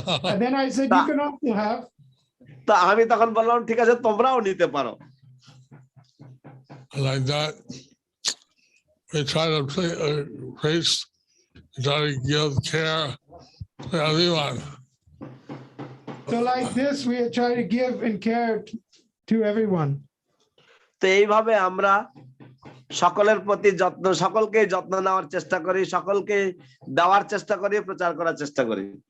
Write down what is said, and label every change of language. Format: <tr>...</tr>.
<en>And then I said, you can also have.</en> <bn>তা আমি তখন বললাম, ঠিক আছে, তোমরাও নিতে পারো।</bn> <en>Like that, we try to preach, try to give care to everyone. So like this, we try to give and care to everyone.</en> <bn>তো এইভাবে আমরা সকলের প্রতি যত্ন, সকলকে যত্ন নেওয়ার চেষ্টা করি, সকলকে দেওয়ার চেষ্টা করি, প্রচার করার চেষ্টা করি।</bn>